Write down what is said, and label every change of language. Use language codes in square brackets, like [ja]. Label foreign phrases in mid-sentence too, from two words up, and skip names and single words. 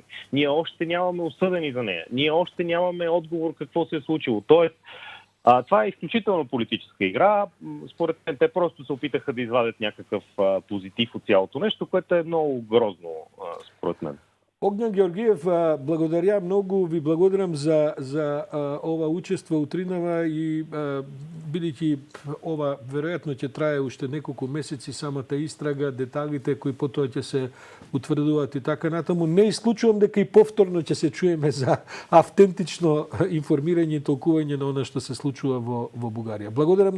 [bg] Ние още нямаме осъдени за нея. Ние още нямаме отговор какво се е случило. Тоест, това е изключително политическа игра. Според мен те просто се опитаха да извадят някакъв позитив от цялото нещо, което е много грозно, според мен. [mk] Огњан Георгиев, благодаря многу, ви благодарам за ова учество утринава и бидејќи ова веројатно ќе трае уште неколку месеци самата истрага, деталите кои потоа ќе се утврдуваат и така натаму, не исклучувам дека и повторно ќе се чуеме за автентично информирање и толкување на она што се случува во Бугарија.